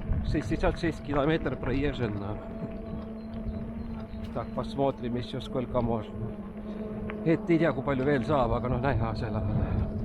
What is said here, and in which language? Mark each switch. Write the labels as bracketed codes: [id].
[et] 66 kilomeetrit [ru] проезжено. Так, посмотрим еще сколько можно. [et] Et ei tea, kui palju veel saab, aga näha selle peale.